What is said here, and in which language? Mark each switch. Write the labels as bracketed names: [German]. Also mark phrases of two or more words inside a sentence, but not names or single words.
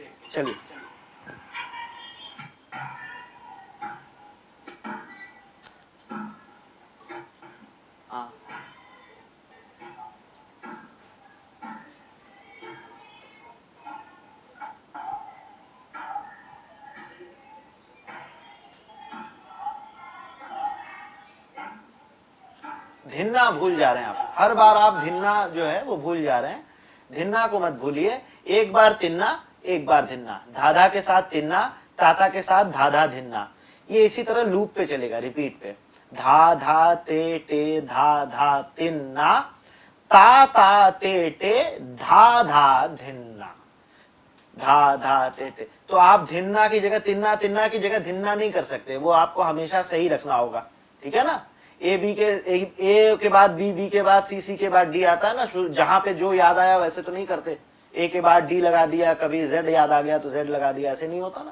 [Hindi] चलिए हाँ धिन्ना भूल जा रहे हैं आप, हर बार आप धिन्ना जो है वो भूल जा रहे हैं। धिन्ना को मत भूलिए, एक बार तिन्ना एक बार धिन्ना, धाधा के साथ तिन्ना, ताता के साथ धाधा धिन्ना, ये इसी तरह लूप पे चलेगा, रिपीट पे। धा धा ते टे धा धा तिन्ना, ता ता ते टे धा धा धिन्ना, धा धा ते टे। तो आप धिन्ना की जगह तिन्ना, तिन्ना की जगह धिन्ना नहीं कर सकते, वो आपको हमेशा सही रखना होगा, ठीक है ना। ए के बाद बी के बाद सी के बाद डी आता है ना, जहां पे जो याद आया वैसे तो नहीं करते, ए के बाद डी लगा दिया, कभी जेड याद आ गया तो जेड लगा दिया, ऐसे नहीं होता ना।